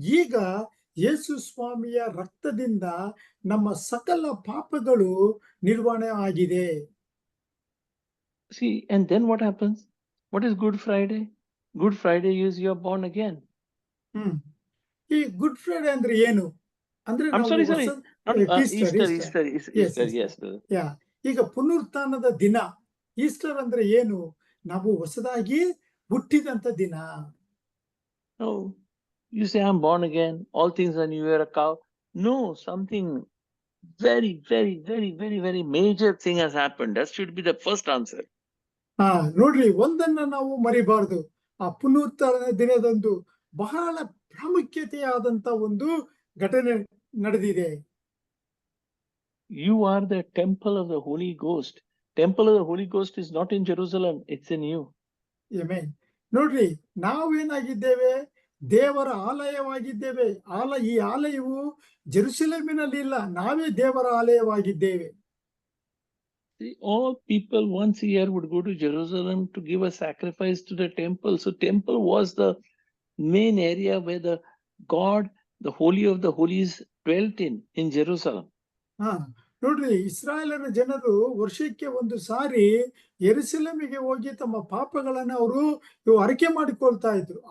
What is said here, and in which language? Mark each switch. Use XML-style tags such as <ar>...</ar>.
<kn>ಈಗ ಯೇಸು ಸ್ವಾಮಿಯ ರಕ್ತದಿಂದ ನಮ್ಮ ಸಕಲ ಪಾಪಗಳು ನಿರ್ವಹಣೆ ಆಗಿದೆ.</kn> <en>See, and then what happens? What is Good Friday? Good Friday is you are born again.</en> <kn>ಈ ಗುಡ್ ಫ್ರೈಡೆ ಅಂದ್ರೆ ಏನು ಅಂದ್ರೆ</kn> <en>I'm sorry, not Easter. Yes.</en> <kn>ಈಗ ಪುನರುತ್ಥಾನದ ದಿನ, ಈಸ್ಟರ್ ಅಂದ್ರೆ ಏನು? ನಾವು ಹೊಸದಾಗಿ ಹುಟ್ಟಿದಂತ ದಿನ.</kn> <en>No, you say I'm born again, all things are new, you're a cow. No, something very, very, very, very, very major thing has happened. That should be the first answer.</en> <kn>ನೋಡ್ರಿ, ಒಂದನ್ನ ನಾವು ಮರಿಬಾರ್ದು. ಆ ಪುನರುತ್ಥಾನ ದಿನದಂದು ಬಹಳ ಪ್ರಾಮುಖ್ಯತೆಯಾದಂತ ಒಂದು ಘಟನೆ ನಡೆದಿದೆ.</kn> <en>You are the temple of the Holy Ghost. Temple of the Holy Ghost is not in Jerusalem, it's in you.</en> <kn>Amen. ನೋಡ್ರಿ, ನಾವೇನಾಗಿದ್ದೇವೆ? ದೇವರ ಆಲಯವಾಗಿದ್ದೇವೆ. ಈ ಆಲಯವು ಜೆರುಸಲೇಮಿನಲ್ಲಿ ಇಲ್ಲ, ನಾವೇ ದೇವರ ಆಲಯವಾಗಿದ್ದೇವೆ.</kn> <en>See, all people once a year would go to Jerusalem to give a sacrifice to the temple. So temple was the main area where the God, the Holy of the Holies, dwelt in Jerusalem.</en> <kn>ನೋಡ್ರಿ, ಇಸ್ರಾಯೇಲರ ಜನರು ವರ್ಷಕ್ಕೆ ಒಂದು ಸಾರಿ ಯೆರೂಸಲೇಮಿಗೆ ಹೋಗಿ ತಮ್ಮ ಪಾಪಗಳನ್ನ ಅವರು ಅರಿಕೆ ಮಾಡಿಕೊಳ್ತಾ ಇದ್ರು.</kn>